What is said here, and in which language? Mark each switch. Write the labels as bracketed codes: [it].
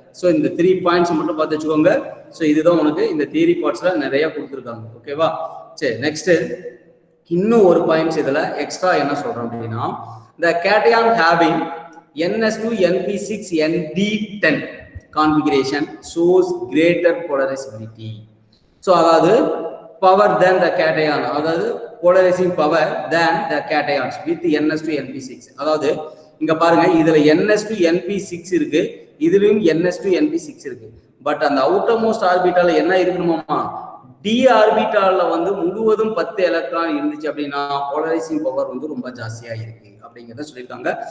[ta] So இந்த 3 points மட்டும் பார்த்து வச்சுக்கோங்க. ஸோ இதுதான் உனக்கு இந்த தியரி பார்ட்ஸ்ல நிறைய கொடுத்துருக்காங்க, ஓகேவா. சரி, நெக்ஸ்ட் இன்னும் ஒரு பாயிண்ட்ஸ் இதுல எக்ஸ்ட்ரா என்ன சொல்றோம் அப்படின்னா [en] the cation having ns2np6nd10 configuration shows greater polarizability. so [ta] அதாவது [en] power than the cation, அதாவது polarizing power than the cations with ns2np6. [ta] அதாவது இங்க பாருங்க, இதுல ns2np6 இருக்கு, இதுலயும் ns2np6 இருக்கு. பட் அந்த அவுட்டர் மோஸ்ட் ஆர்பிட்டால என்ன இருக்கணுமா, டி ஆர்பிட்டால்ல வந்து முழுவதும் 10 எலக்ட்ரான் இருந்துச்சு அப்படின்னா போலரைசிங் பவர் வந்து ரொம்ப ஜாஸ்தியா இருக்கு அப்படிங்கிறத சொல்லியிருக்காங்க.